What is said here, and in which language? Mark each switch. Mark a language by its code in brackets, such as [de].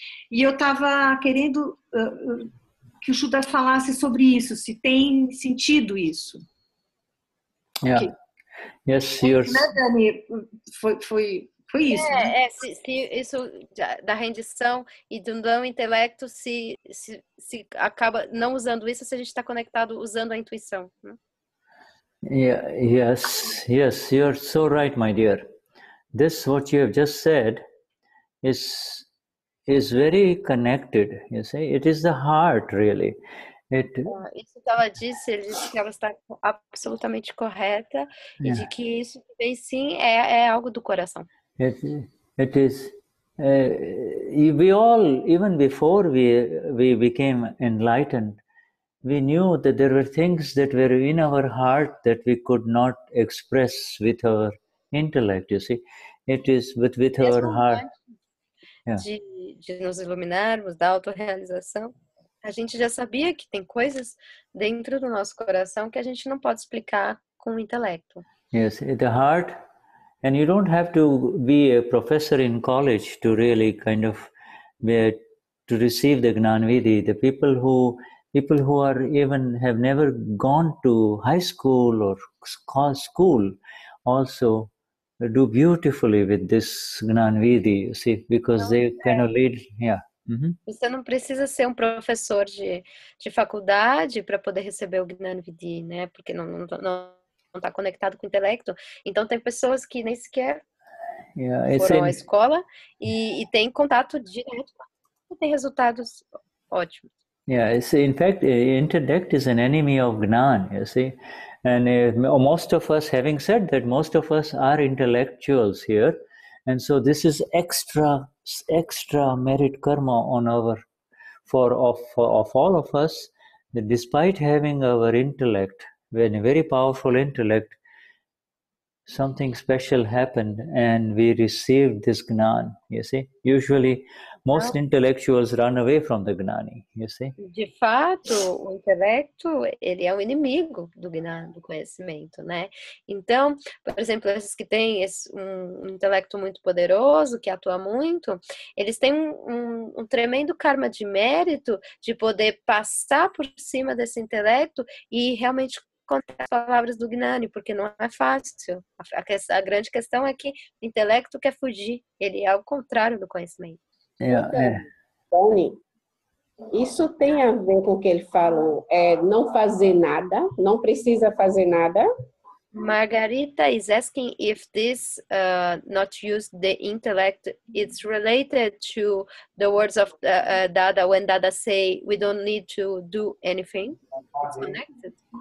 [pt] E eu estava querendo que o Shuddha falasse sobre isso, se tem sentido isso. [en] Yeah. Okay. Yes, yours. [pt] Né, Dani? Foi Foi isso, né? Se isso da rendição e do não intelecto se acaba não usando isso se a gente está conectado usando a intuição. Né? [en] Yes, you're so right, my dear. This, what you have just said, is very connected. You see, it is the heart, really. [pt] Isso que ela disse, ele disse que ela está absolutamente correta e de que isso também sim é algo do coração. [en] It is. We all, even before we became enlightened, we knew that there were things that were in our heart that we could not express with our intellect. You see, it is with our heart. [pt] De nos iluminarmos, da autorrealização, a gente já sabia que tem coisas dentro do nosso coração que a gente não pode explicar com o intelecto. [en] Yes, the heart, and you don't have to be a professor in college to really kind of to receive the Gnanvidi. The people who are even have never gone to high school or school also do beautifully with this Gnanvidi, you see, because they kind of lead, [pt] Você não precisa ser um professor de faculdade para poder receber o Gnanvidi, né? Porque não está conectado com o intelecto. Então tem pessoas que nem sequer foram à escola e têm contato direto e tem resultados ótimos. [en] Yeah, in fact, intellect is an enemy of Gnan, you see. And most of us, having said that, most of us are intellectuals here. And so this is extra merit karma on of all of us, that despite having our intellect, when a very powerful intellect, something special happened and we received this Gnan, you see. Usually, most intellectuals run away from the Gnani, you see. [pt] De fato, o intelecto, ele é o inimigo do Gnani, do conhecimento, né? Então, por exemplo, esses que têm um intelecto muito poderoso, que atua muito, eles têm um tremendo karma de mérito de poder passar por cima desse intelecto e realmente contar as palavras do Gnani, porque não é fácil. A grande questão é que o intelecto quer fugir, ele é ao contrário do conhecimento. Dani, isso tem a ver com o que ele falou, não fazer nada, não precisa fazer nada. [en] Margarita is asking if this not use the intellect, it's related to the words of Dada, when Dada say we don't need to do anything. It's connected.